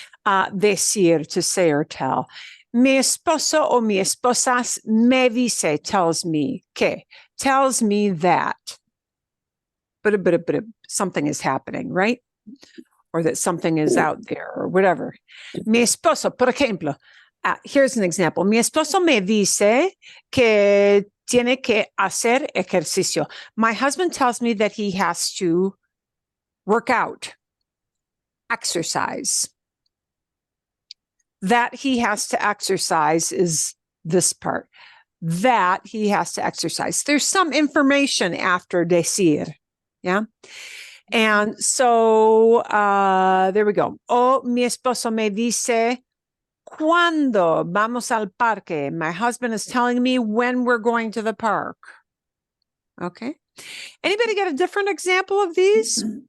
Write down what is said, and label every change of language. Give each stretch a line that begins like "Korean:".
Spanish: Decir,
English: to say or tell.
Spanish: Mi esposo o mi esposa me dice,
English: tells me,
Spanish: que,
English: tells me that. But something is happening, right? Or that something is out there or whatever.
Spanish: Mi esposo, por ejemplo,
English: here's an example.
Spanish: Mi esposo me dice que tiene que hacer ejercicio.
English: My husband tells me that he has to work out, exercise. That he has to exercise is this part. That he has to exercise. There's some information after decir, yeah? And so there we go.
Spanish: O mi esposo me dice, ¿cuándo vamos al parque?
English: My husband is telling me when we're going to the park. Okay. Anybody got a different example of these?